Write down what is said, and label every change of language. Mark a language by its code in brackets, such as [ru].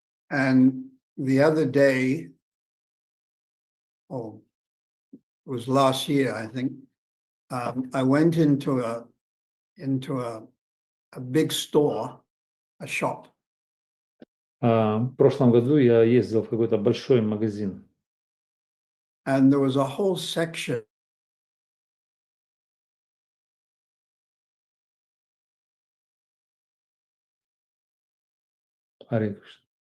[en] And the other day, it was last year, I think, I went into a big store, a shop. [ru] В прошлом году я ездил в какой-то большой магазин. [en] And there was a whole section Hare Krishna.